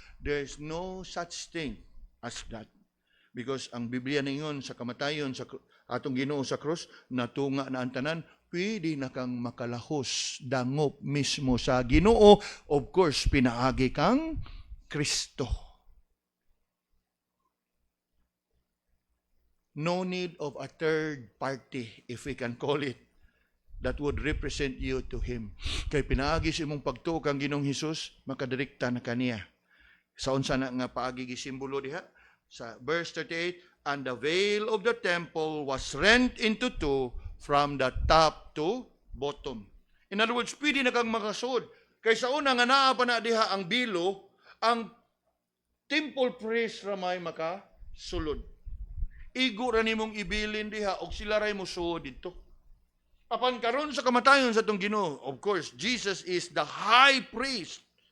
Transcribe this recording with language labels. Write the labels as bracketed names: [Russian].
[English] There's no such thing as that. [Cebuano] Because ang Biblia ningon sa kamatayon sa atong Ginoo sa krus, natunga na ang tanan, pwede na kang makalahos, dangop mismo sa Ginoo. Of course, pinaagi kang Kristo. [English] No need of a third party, if we can call it, that would represent you to Him. [Cebuano] Kay pinaagi sa imong pagtuo kang Ginoong Hesus, makadirekta na kaniya. Sa unsa na nga paagi gisimbolo diha? [English] Sa verse 38, and the veil of the temple was rent into two from the top to bottom. In other words, [Cebuano] pwede na kang makasud. Kay sa una nga naa pa na diha ang bilo, ang temple priest ramay makasulod. Igo ra nimong ibilin diha og sila ray mo suod dito. Apan karon sa kamatayon sa atong Ginoo, of course, [English] Jesus is the high priest.